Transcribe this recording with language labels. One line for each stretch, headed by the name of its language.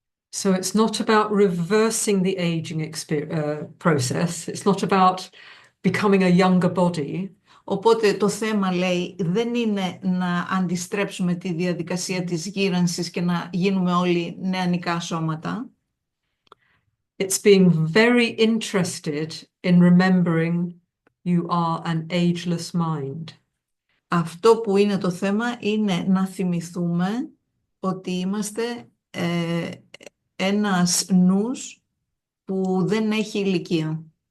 English: So it's not about reversing the aging process. It's not about becoming a younger body.
Greek: Οπότε το θέμα, λέει, δεν είναι να αντιστρέψουμε τη διαδικασία της γύρανσης και να γίνουμε όλοι νεανικά σώματα.
English: It's being very interested in remembering you are an ageless mind.
Greek: Αυτό που είναι το θέμα είναι να θυμηθούμε ότι είμαστε ένας νους που δεν έχει ηλικία.